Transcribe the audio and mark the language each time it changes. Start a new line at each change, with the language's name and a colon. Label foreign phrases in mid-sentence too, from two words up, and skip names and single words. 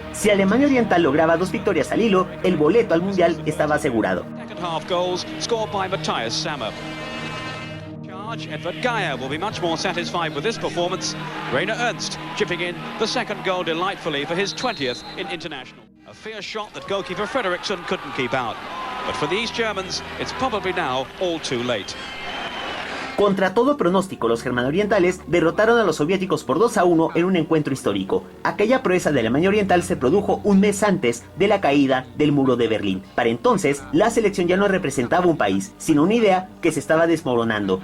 Spanish: Si Alemania Oriental lograba 2 victorias al hilo, el boleto al Mundial estaba asegurado.
English: Edvard Geyer will be much more satisfied with this performance. Rainer Ernst chipping in the second goal delightfully for his 20th in international. A fierce shot that goalkeeper Frederiksen couldn't keep out. But for these Germans, it's probably now all too late.
Spanish: Contra todo pronóstico, los germano-orientales derrotaron a los soviéticos por 2-1 en un encuentro histórico. Aquella proeza de Alemania Oriental se produjo un mes antes de la caída del muro de Berlín. Para entonces, la selección ya no representaba un país, sino una idea que se estaba desmoronando.